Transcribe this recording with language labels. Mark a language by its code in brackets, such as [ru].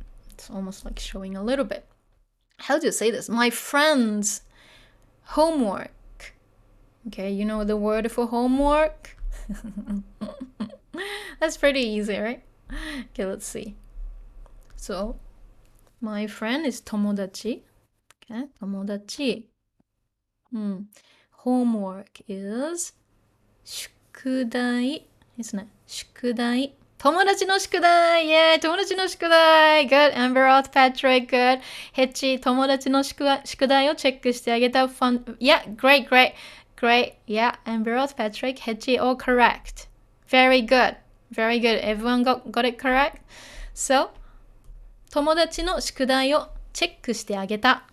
[en] It's almost like showing a little bit. How do you say this? My friend's homework. Okay, you know the word for homework? That's pretty easy, right? Okay, let's see. So, my friend is 友達. Okay, 友達. Homework is [ja] 宿題ですね。宿題。友達の宿題。Yeah, 友達の宿題。Good. [en] Amber Roth, Patrick. Good. [ja] ヘッチ、友達の宿題をチェックしてあげた。 [en] Fun. Yeah, great. Yeah, Amber Roth, Patrick, ヘッチ, all correct. Very good. Everyone got it correct? [ja] So, 友達の宿題をチェックしてあげた。